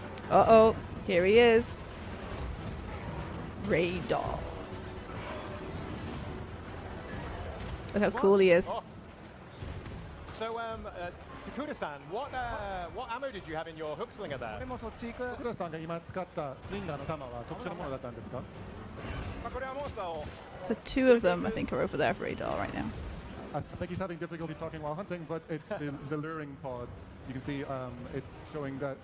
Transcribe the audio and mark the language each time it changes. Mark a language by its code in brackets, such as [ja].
[en] Uh-oh, here he is. Radar. Look how cool he is. Oh. So, Takuda-san, what ammo did you have in your hook slinger [ja] 俺 [en] there? [ja] もそっち行く福田さんが今使ったスリンガーの弾は特殊なものだったんですか？まあこれはモンスターを [en] So 2 of them, I think, are over there for Radar right now. I think he's having difficulty talking while hunting, but it's the luring pod. You can see it's showing that